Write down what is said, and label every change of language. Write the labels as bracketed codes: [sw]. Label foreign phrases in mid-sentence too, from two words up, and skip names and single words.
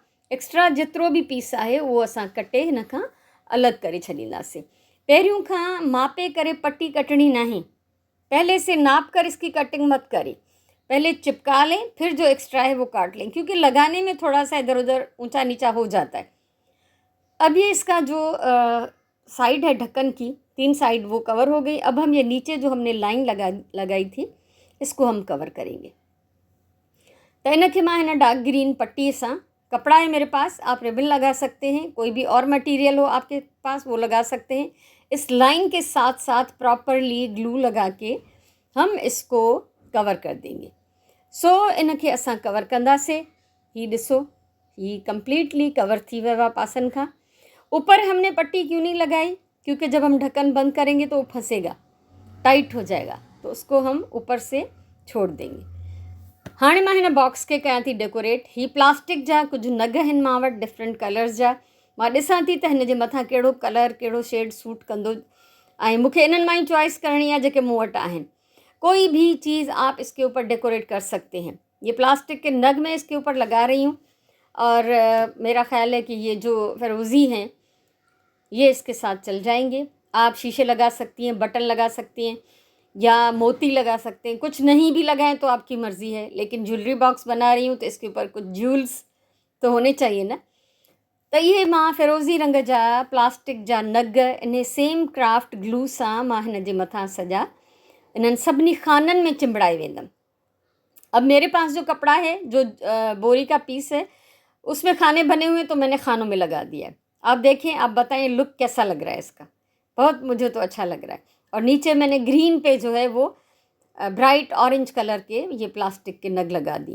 [sd] एक्स्ट्रा जेतिरो भी पीस आहे उहो असां कटे हिन खां अलॻि करे छॾींदासीं। पहिरियों खां मापे करे पट्टी कटनी नहीं, [hi] पहले से नाप कर इसकी कटिंग मत करें। पहले चिपका लें, फिर जो एक्स्ट्रा है वो काट लें, क्योंकि लगाने में थोड़ा सा इधर उधर ऊंचा नीचा हो जाता है। अब ये इसका जो साइड है ढक्कन की, 3 साइड वो कवर हो गई। अब हम ये नीचे जो हमने लाइन लगाई थी इसको हम कवर करेंगे। तो [sd] इन के मैं हिन [en] dark green [sd] पट्टी सां, [hi] कपड़ा है मेरे पास, आप रिबन लगा सकते हैं, कोई भी और मटेरियल हो आपके पास वो लगा सकते हैं। इस लाइन के साथ साथ [en] properly glue [hi] लगा के हम इसको कवर कर देंगे। [sd] इन के असां कवर कंदासीं। ही ॾिसो, ही [en] completely cover [sd] थी वियो आहे पासन खां। [hi] ऊपर हमने पट्टी क्यों नहीं लगाई, क्योंकि जब हम ढक्कन बंद करेंगे तो वो फंसेगा, टाइट हो जाएगा, तो उसको हम ऊपर से छोड़ देंगे। [sd] हाँ मां हिन बॉक्स के कयां थी डेकोरेट। ही प्लास्टिक जा कुछ नग आहिनि मां वटि [en] different colours [sd] जा। मां ॾिसां थी त हिन जे मथां कहिड़ो कलर कहिड़ो शेड सूट कंदो, ऐं मूंखे इन्हनि मां ई चॉइस करणी आहे जेके मूं वटि आहिनि। [hi] कोई भी चीज़ आप इसके ऊपर डेकोरेट कर सकते हैं। ये प्लास्टिक के नग में इसके ऊपर लगा रही हूँ, और मेरा ख्याल है कि ये जो फिरोज़ी हैं ये इसके साथ चल जाएंगे। आप शीशे लगा सकती हैं, बटन लगा सकती हैं, या मोती लगा सकते हैं। कुछ नहीं भी लगाएं तो आपकी मर्ज़ी है, लेकिन [en] jewellery box [hi] बना रही हूँ तो इसके ऊपर कुछ ज्यूल्स तो होने चाहिए ना। [sd] तो ये मां फिरोज़ी रंग जा प्लास्टिक जा नग इन [en] same craft glue [sd] सां मां हिन जे मथां सॼा इन्हनि सभिनी खाननि में चिंबड़ाए वेंदमि। [hi] अब मेरे पास जो कपड़ा है, जो बोरी का पीस है, उसमें खाने बने हुए तो मैंने खानों में लगा दिया है। आप देखें, आप बताएं लुक कैसा लग रहा है इसका। बहुत मुझे तो अच्छा लग रहा है। और नीचे मैंने ग्रीन पे जो है वो [en] bright orange colour [hi] के ये प्लास्टिक के नग लगा दिए।